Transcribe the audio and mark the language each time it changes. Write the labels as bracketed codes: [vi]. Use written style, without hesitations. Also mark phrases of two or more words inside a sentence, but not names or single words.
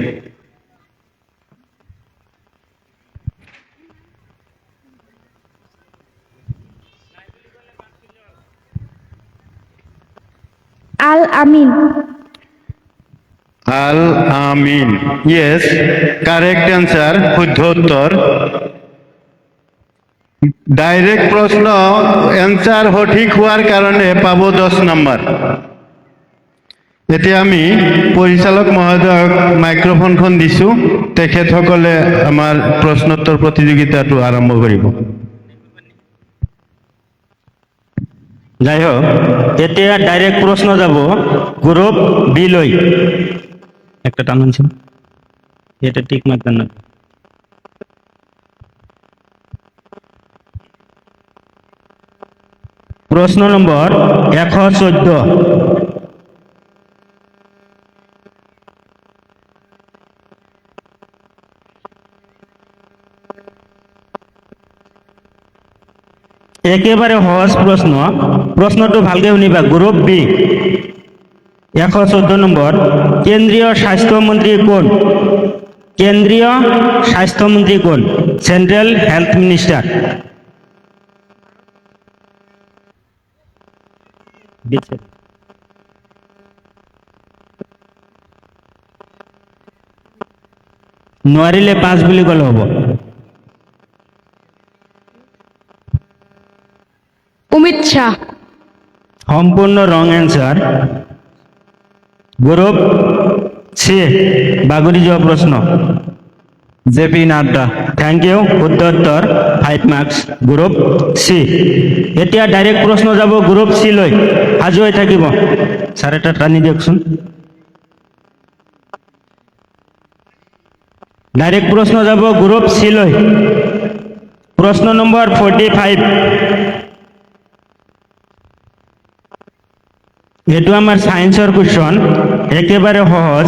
[as] আল আমিন। [en] আল আমিন, yes, correct answer, [as] শুদ্ধ উত্তর। [bn] ডাইরেক্ট প্রশ্ন অ্যান্সার সঠিক হওয়ার কারণে পাবো 10 নাম্বার। [as] এতিয়া আমি পরিচালক মহোদয়ক মাইক্রোফোনখন দিছো, তেখেতসকলে আমাৰ প্ৰশ্নোত্তৰ প্ৰতিযোগিতাটো আৰম্ভ কৰিব। [bn] যাই হোক, [as] এতিয়া ডাইরেক্ট প্রশ্ন যাব গ্রুপ বি লই। [bn] একটা টান আনছেন, এটা ঠিক মারতেন না। প্রশ্ন নম্বর 114। একেবারে সহজ প্রশ্ন, [as] প্রশ্নটো ভালকে শুনিবা। গ্রুপ বি 114 নম্বর। কেন্দ্রীয় স্বাস্থ্যমন্ত্রী কোন? কেন্দ্রীয় স্বাস্থ্যমন্ত্রী কোন? [en] central health minister. [as] নোৱাৰিলে 5 বুলি ক'লে হ'ব। অমিত শাহ। [bn] সম্পূর্ণ [en] wrong answer. [bn] গ্রুপ সি বাগরি যাওয়া প্রশ্ন, জেপি নাড্ডা। [en] thank you, [as] শুদ্ধ উত্তর, 5 মার্কস। গ্রুপ সি। এতিয়া ডাইরেক্ট প্রশ্ন যাব গ্রুপ সি লৈ, সাজু হৈ থাকিব। স্যার এটা টানি দিয়কচোন। ডাইরেক্ট প্রশ্ন যাব গ্রুপ সি লৈ। প্রশ্ন নম্বর 45। [bn] এটু আমার [en] সায়েন্সের কোশ্চন, [bn] একেবারে সহজ।